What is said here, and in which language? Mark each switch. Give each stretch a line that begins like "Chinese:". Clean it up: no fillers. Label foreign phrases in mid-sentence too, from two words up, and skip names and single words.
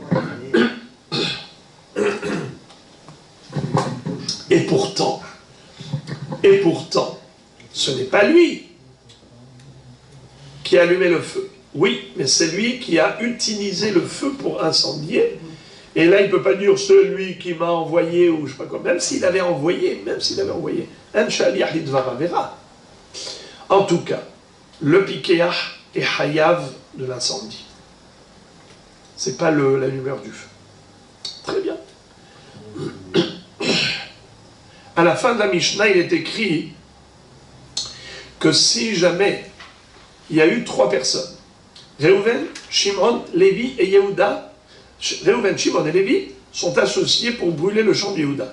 French: Et pourtant, ce n'est pas lui qui a allumé le feu. Oui, mais c'est lui qui a utilisé le feu pour incendier. Et là, il ne peut pas dire celui qui m'a envoyé, ou je ne sais pas quoi, même s'il avait envoyé, un
Hebrew: שליח לדבר עבירה.
French: En tout cas, le pikeach est hayav de l'incendie. Ce n'est pas l'allumeur du feu. Très bien. À la fin de la Mishnah, il est écrit que si jamais il y a eu 3 personnes, Réhouven, Shimon, Lévi et Yehuda, Réhouven, Shimon et Lévi sont associés pour brûler le champ de Yehuda.